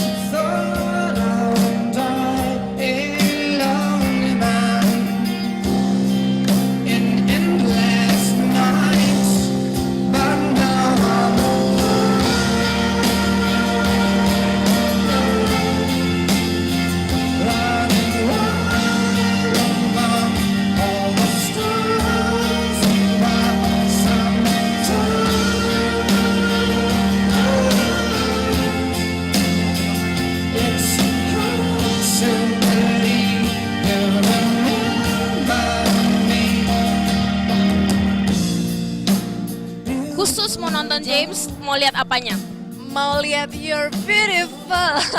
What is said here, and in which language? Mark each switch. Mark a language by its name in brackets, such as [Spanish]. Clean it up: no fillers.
[English] Thought I would die a lonely man in endless nights, but now I'm running wild among all the stars that sometimes. It's hard to believe you remember me. [Indonesian] Khusus mau nonton James, mau lihat apanya? Mau lihat You're Beautiful.